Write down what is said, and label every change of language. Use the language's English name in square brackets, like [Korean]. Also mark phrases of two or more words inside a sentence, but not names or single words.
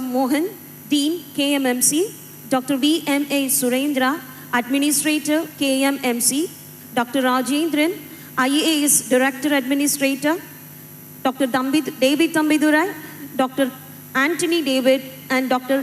[English] Mohan, Dean KMMC, Dr. VMA Surendra, Administrator KMMC, Dr. Rajendran, IAS Director Administrator, Dr. David Tambidurai, Dr. Anthony David, and Dr.